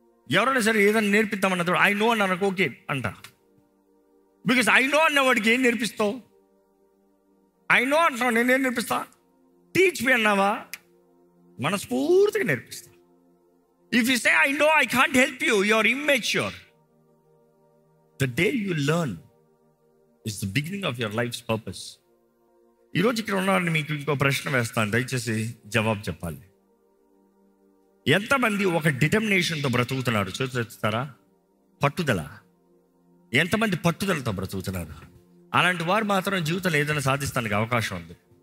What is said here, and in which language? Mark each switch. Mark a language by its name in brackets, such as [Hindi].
[Telugu] ఎవరైనా సరే ఏదైనా నేర్పిద్దామన్నది ఐ నో అని నాకు ఓకే అంట. బికాస్ ఐ నో అన్నవాడికి ఏం నేర్పిస్తావు? ఐ నో అంటున్నావు, నేనేం నేర్పిస్తా? టీచ్ మీ అన్నావా, మనస్ఫూర్తిగా నేర్పిస్తా. [English] If you say I know I can't help you, you are immature. The day you learn is the beginning of your life's purpose. [Telugu] ఈరోజు ఇక్కడ ఉన్నవారిని మీకు ఇంకో ప్రశ్న వేస్తాను, దయచేసి జవాబు చెప్పాలి. ఎంతమంది ఒక డిటర్మినేషన్తో బ్రతుకుతున్నారు? చూస్తారా? పట్టుదల. ఎంతమంది పట్టుదలతో బ్రతుకుతున్నారు? అలాంటి వారు మాత్రం జీవితంలో ఏదైనా సాధిస్తానికి అవకాశం ఉంది.